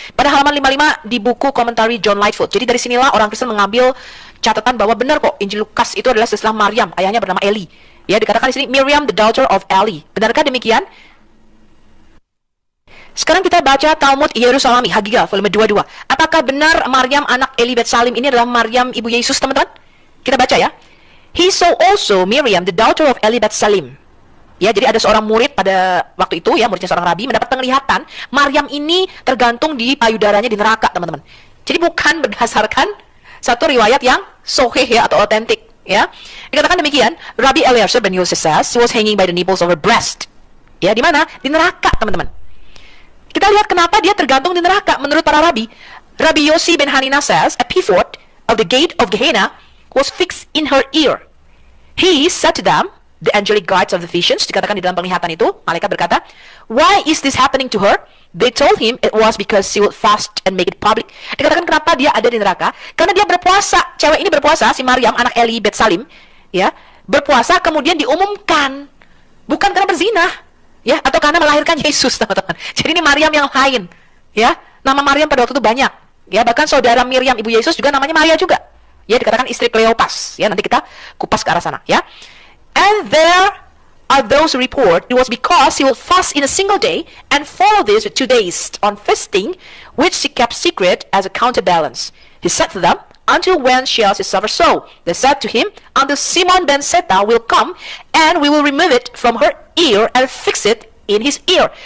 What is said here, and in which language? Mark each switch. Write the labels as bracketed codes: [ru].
[id] Pada halaman 55 di buku komentari John Lightfoot. Jadi dari sinilah orang Kristen mengambil catatan bahwa benar kok Injil Lukas itu adalah silsilah Maryam, ayahnya bernama Eli. Ya, dikatakan di sini [en] Miriam the daughter of Eli. [id] Benarkah demikian? Sekarang kita baca Talmud Yerusalemi Hagigah volume 22. Apakah benar Maryam anak Eli Bet Salim ini adalah Maryam ibu Yesus, teman-teman? Kita baca ya. [en] He saw also Miriam the daughter of Eli Bet Salim. [id] Ya, jadi ada seorang murid pada waktu itu, ya, muridnya seorang rabi, mendapat penglihatan Maryam ini tergantung di payudaranya di neraka, teman-teman. Jadi bukan berdasarkan satu riwayat yang sahih ya atau otentik. Ya, dikatakan demikian. [en] Rabbi Eliezer ben Yosef says she was hanging by the nipples of her breast. [id] Ya, di mana? Di neraka, teman-teman. Kita lihat kenapa dia tergantung di neraka menurut para rabi. [en] Rabbi Yossi ben Hanina says a pivot of the gate of Gehenna was fixed in her ear. He said to them, the angelic guides of the visions, [id] dikatakan di dalam penglihatan itu, malaikat berkata, [en] why is this happening to her? They told him it was because she would fast and make it public. [id] Dikatakan kenapa dia ada di neraka? Karena dia berpuasa. Cewek ini berpuasa, si Maryam, anak Eli Bet Salim, ya, berpuasa kemudian diumumkan. Bukan karena berzina, ya, atau karena melahirkan Yesus, teman-teman. Jadi ini Maryam yang lain, ya. Nama Maryam pada waktu itu banyak, ya. Bahkan saudara Miriam ibu Yesus juga namanya Maria juga. Ya, dikatakan istri Kleopas. Ya, nanti kita kupas ke arah sana, ya. [en] And there are those who report it was because he would fast in a single day and follow this with 2 days on fasting, which he kept secret as a counterbalance. He said to them, until when shall she suffer so? They said to him, until Simon ben Seta will come, and we will remove it from her ear and fix it in his ear.